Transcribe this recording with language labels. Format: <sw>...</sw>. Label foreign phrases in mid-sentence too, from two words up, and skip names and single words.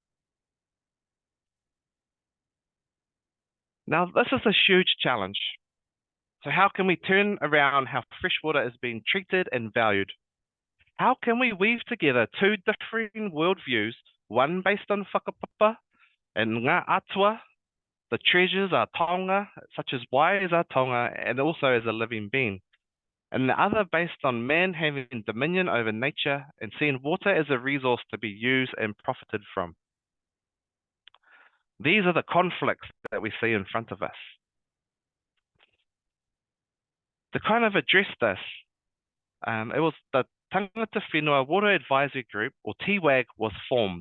<en>Now, this is a huge challenge. So how can we turn around how freshwater is being treated and valued? How can we weave together two differing worldviews, one based on whakapapa and</en> <mi>ngā atua,</mi> <en>the treasures, our taonga, such as Wai is our taonga, and also as a living being, and the other based on man having dominion over nature and seeing water as a resource to be used and profited from. These are the conflicts that we see in front of us. To kind of address this, it was the Tāngata Whenua Water Advisory Group, or TWAG, was formed.</en>